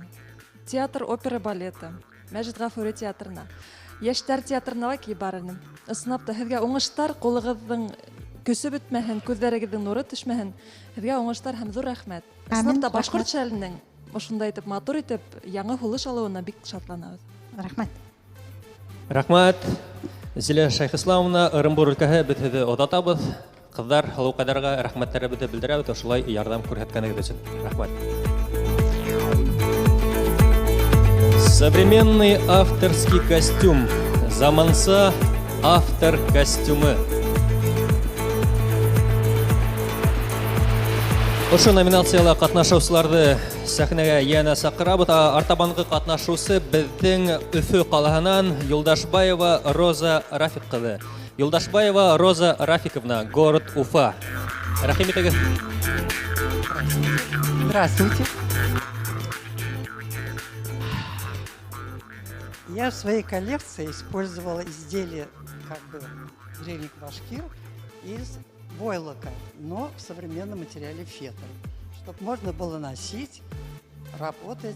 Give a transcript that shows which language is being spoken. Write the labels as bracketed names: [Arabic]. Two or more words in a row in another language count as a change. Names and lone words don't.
[Bashkir] Театр, опера, балеты, Мәҗит Гафури театрына, яшьтәр театрына киеп барырын. Ысынлап та һезгә уңыштар, кулыгызның көсе бетмәһен, күзләрегезнең нуры төшмәһен. Һезгә уңыштар һәм зур рәхмәт. Ысынлап та башкортча теленең ошондай итеп матур итеп яңа хулыш алуына бик шатланабыз. Рахмат. Рахмат. Зилә Шайхисламовна, Ырымбур өлкәһе беҙҙе оҙатабыҙ. Ҡыҙҙар, һылыуҡайҙарға рәхмәттәребеҙҙе белдерәбеҙ, ошолай ярҙам күрһәткәнегеҙ өсөн. Рахмат. [Russian] Современный авторский костюм. [Bashkir] Заманса автор костюмы. Ошо номинацияла катнашыусыларҙы сәхнәгә йәнә саҡырабыҙ. Артабанғы катнашыусы беҙҙең Өфө ҡалаһынан Юлдашбаева Роза Рафик ҡыҙы. [Russian] Юлдашбаева Роза Рафиковна, город Уфа. [Bashkir] Рәхим итегеҙ. [Russian] Здравствуйте. Я в своей коллекции использовала изделия, как бы древних башкир из войлока, но в современном материале фетр, чтобы можно было носить, работать.